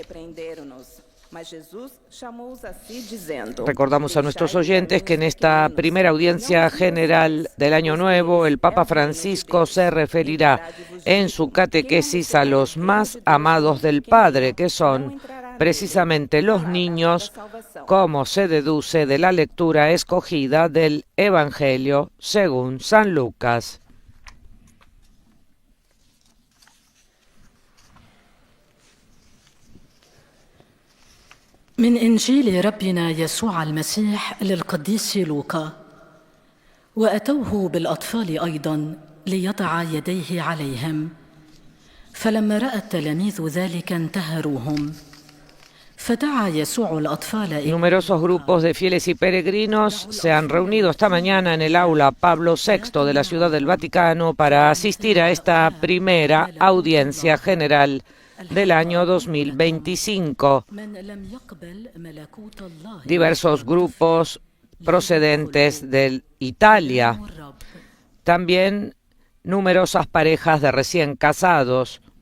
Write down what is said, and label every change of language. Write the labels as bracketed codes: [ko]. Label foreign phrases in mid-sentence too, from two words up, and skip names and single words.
[es] Recordamos a nuestros oyentes que en esta primera audiencia general del Año Nuevo, el Papa Francisco se referirá en su catequesis a los más amados del Padre, que son precisamente los niños, como se deduce de la lectura escogida del Evangelio según San Lucas. [ar] من إنجيل ربنا يسوع المسيح للقديس لوقا. وأتوه بالأطفال أيضا ليضع يديه عليهم، فلما رأى التلاميذ ذلك انتهروهم. فدعا يسوع الأطفال إلى [es] Numerosos grupos de fieles y peregrinos se han reunido esta mañana en el aula Pablo VI de la Ciudad del Vaticano para asistir a esta primera audiencia general del año 2025. Diversos grupos procedentes de Italia, también numerosas parejas de recién casados.